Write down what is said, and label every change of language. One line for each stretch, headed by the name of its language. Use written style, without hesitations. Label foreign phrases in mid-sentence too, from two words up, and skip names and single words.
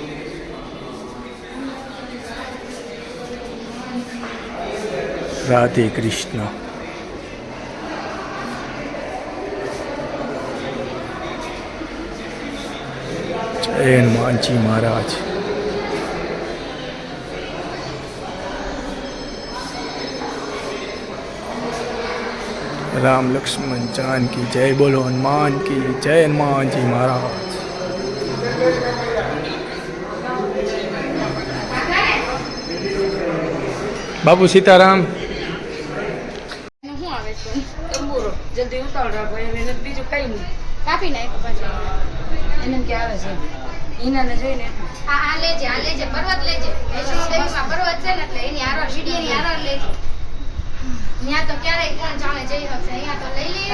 Gujarati: રાધે કૃષ્ણ જય હનુમાનજી મહારાજ
Hindi: राम लक्ष्मण जान की जय बोलो हनुमान की जय हनुमान जी महाराज बाबू सीताराम
Gujarati: શું આવે છે તંબુરો જલ્દી ઉતાવળ રાખો એને બીજું કઈ નહીં કાપી નાખો પાછું એને કે આવે છે ઈનાને જોઈને આ લેજે પર્વત લેજે વૈષ્ણો દેવીમાં પર્વત છે ને એટલે એની આરો સીડીની આરો લેજે ત્યાં તો ક્યારેય કોણ જાણે જઈ શકશે અહીંયા તો લઈ લઈએ